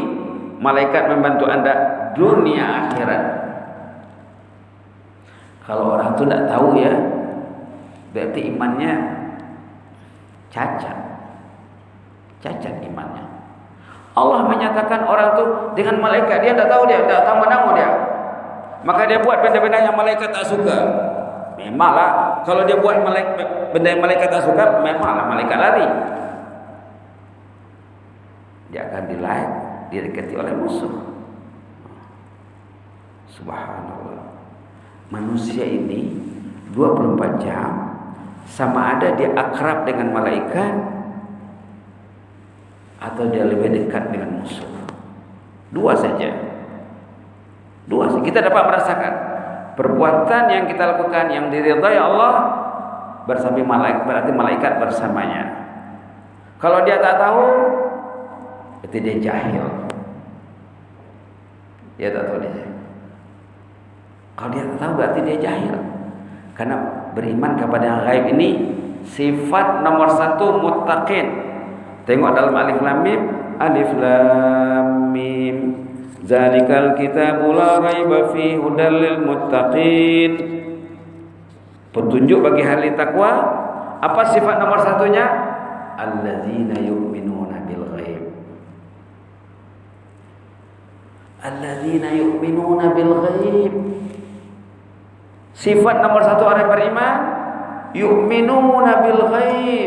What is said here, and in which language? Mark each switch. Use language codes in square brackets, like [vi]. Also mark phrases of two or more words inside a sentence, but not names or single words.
[ms] Malaikat membantu Anda dunia akhirat. Kalau orang itu tidak tahu ya, berarti imannya cacat imannya. Allah menyatakan orang itu dengan malaikat, dia tidak tahu, dia tidak tahu menamu dia. Maka dia buat benda-benda yang malaikat tak suka. Memanglah kalau dia buat benda yang malaikat tak suka, memanglah malaikat lari. Dia akan didekati oleh musuh. Subhanallah. Manusia ini 24 jam sama ada dia akrab dengan malaikat atau dia lebih dekat dengan musuh. Dua saja. Kita dapat merasakan perbuatan yang kita lakukan yang diridhai Allah bersama malaikat, berarti malaikat bersamanya. Kalau dia tak tahu, berarti dia jahil. Dia tak tahu dia. Kalau dia tak tahu, berarti dia jahil. Karena beriman kepada yang gaib ini sifat nomor 1 muttaqin. Tengok dalam [ar] ألف لام ميم، ألف لام ميم. ذلك الكتاب لا ريب في هدى للمتقين. [ms] Petunjuk bagi ahli takwa. Apa sifat nomor 1-nya? [ar] الذين يؤمنون بالغيب. الذين يؤمنون بالغيب. [ms] Sifat nomor 1 orang beriman, [ar] يؤمنون بالغيب.